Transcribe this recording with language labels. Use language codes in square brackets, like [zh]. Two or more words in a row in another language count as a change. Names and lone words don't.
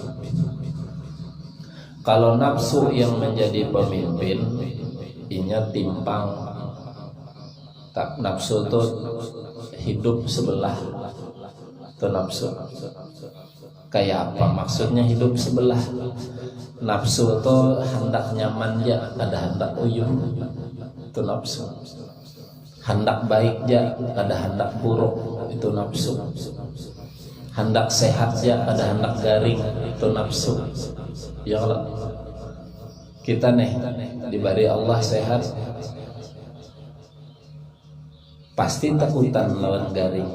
[bjn] Kalau nafsu yang menjadi pemimpin, inya timpang. Tak, nafsu itu hidup sebelah. Itu nafsu. Kayak apa maksudnya hidup sebelah? Nafsu itu hendak nyaman ya, ada hendak uyuh. Itu nafsu. Hendak baik ya, ada hendak buruk. Itu nafsu. Hendak sehat ya, ada hendak garing. Itu nafsu. Ya Allah, kita nih diberi Allah sehat, pasti takutan lawan garing.